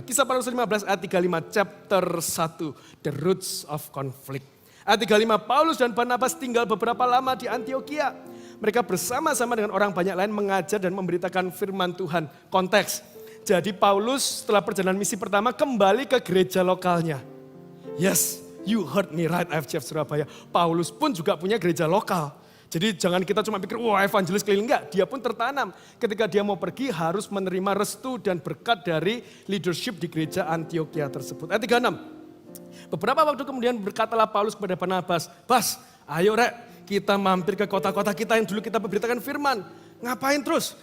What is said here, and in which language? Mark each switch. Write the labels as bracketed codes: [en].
[id] Kisah Para Rasul 15 ayat 35 chapter 1. [en] The roots of conflict. [id] Ayat 35 Paulus dan Barnabas tinggal beberapa lama di Antioquia. Mereka bersama-sama dengan orang banyak lain mengajar dan memberitakan firman Tuhan. Konteks. Jadi Paulus setelah perjalanan misi pertama kembali ke gereja lokalnya. [en] Yes, you heard me right IFGF Surabaya. [id] Paulus pun juga punya gereja lokal. Jadi jangan kita cuma pikir, wah evangelis keliling. Enggak, dia pun tertanam. Ketika dia mau pergi harus menerima restu dan berkat dari leadership di gereja Antioquia tersebut. Ayat 36. Beberapa waktu kemudian berkatalah Paulus kepada Barnabas, Bas, ayo rek, kita mampir ke kota-kota kita yang dulu kita beritakan firman. Ngapain terus?